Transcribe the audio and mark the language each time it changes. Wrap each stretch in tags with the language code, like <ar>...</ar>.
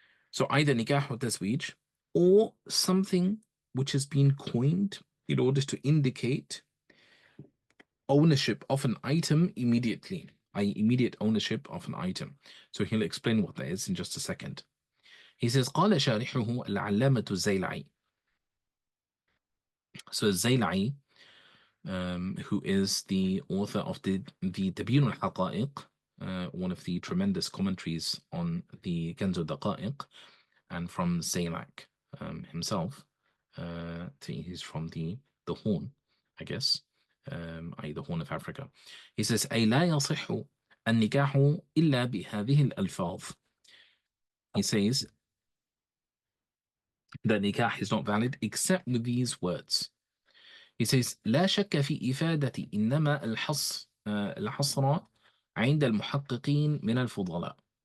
<en>So either nikah or tazweej, or something which has been coined in order to indicate ownership of an item immediately, i.e. immediate ownership of an item. So he'll explain what that is in just a second. He says,</en> <ar>قال شارحه العلامة الزيلعي.</ar> <en>So Zailai, who is the author of the Tabyin al-Haqa'iq, one of the tremendous commentaries on the Kanzu Daqa'iq, and from Zailak himself, he's from the Horn, I guess, i.e. the Horn of Africa. He says,</en> <ar>أي لا يصح النكاح إلا بهذه الألفاظ.</ar> <en>He says that nikah is not valid except with these words. He says,</en> <ar>لا شك في إفادة إنما الحصر عند المحققين من الفضلاء.</ar>